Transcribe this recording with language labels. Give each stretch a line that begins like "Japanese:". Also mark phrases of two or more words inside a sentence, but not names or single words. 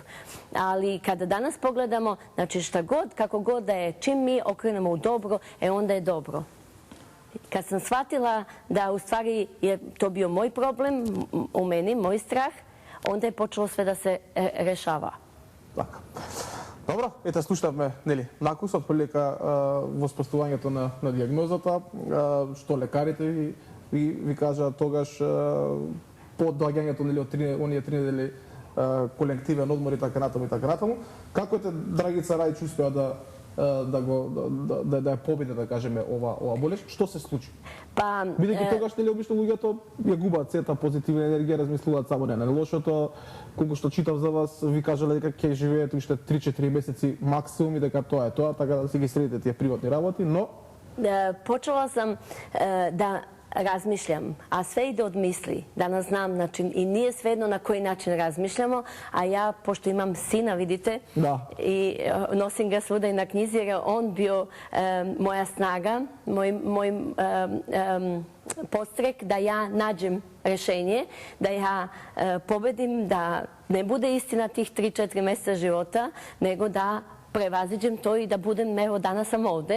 Serbian: Ali kada danas pogledamo, znači šta god, kako god da je, čim mi okrenemo u dobro, onda je dobro. Kad sam shvatila da u stvari je to bio moj problem, u meni, moj strah, onda je počelo sve da se rešava.
Macedonian: Така. Добро, ете слушавме, нели, накус од прилика воспоставувањето на дијагнозата, што лекарите ви кажаат тогаш по доаѓањето нели од оние 3 недели колективен одмор и така натаму. Како ете Драгица Рајч успеа да ја победи, да кажеме, ова болест? Што се случи? Бидејќи тогаш нели обично луѓето ја губат сета позитивна енергија, размислуваат само на лошото. Колку што читав за вас, ви кажале дека ќе живеете уште 3-4 месеци максимум и дека тоа е тоа, така да си ги средите тие приватни работи, но
Serbian: почела sam da razmišljam, a sve ide od misli, da nas znam, znači i nije svejedno na koji način razmišljamo, a ja, pošto imam sina, vidite, i nosim ga svuda i na knjizi, jer je on bio moja snaga, moj podstrek da ja nađem rešenje, da ja pobedim, da ne bude istina tih 3-4 meseca života, nego da prevaziđem to i da budem, evo danas sam ovde.